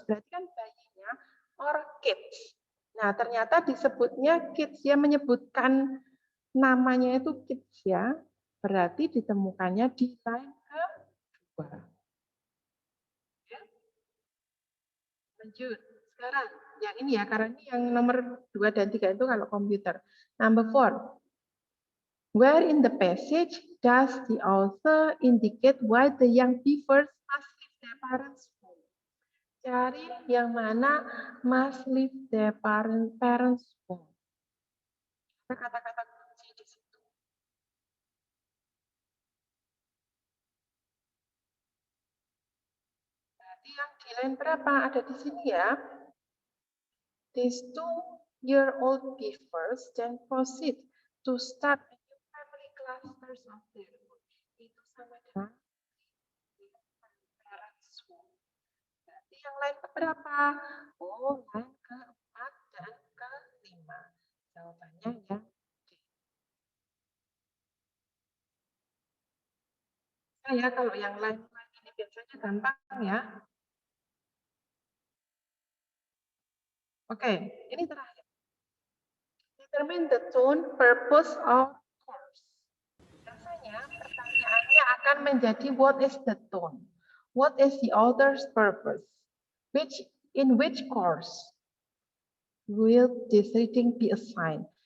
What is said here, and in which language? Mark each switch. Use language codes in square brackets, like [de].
[id] Berarti kan bayinya or kids. Nah, ternyata disebutnya kids ya, menyebutkan namanya itu kids ya. Berarti ditemukannya di line kedua. Ya. Lanjut. Sekarang yang ini ya, karena ini yang nomor 2 dan 3 itu kalau komputer. [en] Number 4. Where in the passage does the author indicate why the young beavers must leave their parents' home? [id] Cari yang mana [en] must leave their parents' home. [id] Kata-kata kunci di situ. Berarti yang di line berapa? Ada di sini ya. [en] These 2-year-old beavers then proceed to start a new family clusters of their own. [id] Itu sama dengan parents' home. Berarti yang line keberapa? Oh, line ke-4 dan ke-5. Jawabannya ya. Ya, kalau yang lain ini biasanya gampang ya. Oke, ini terakhir. [en] Determine the tone, purpose of course. [id] Biasanya pertanyaannya akan menjadi [en] what is the tone? What is the author's purpose? In which course will this reading be assigned?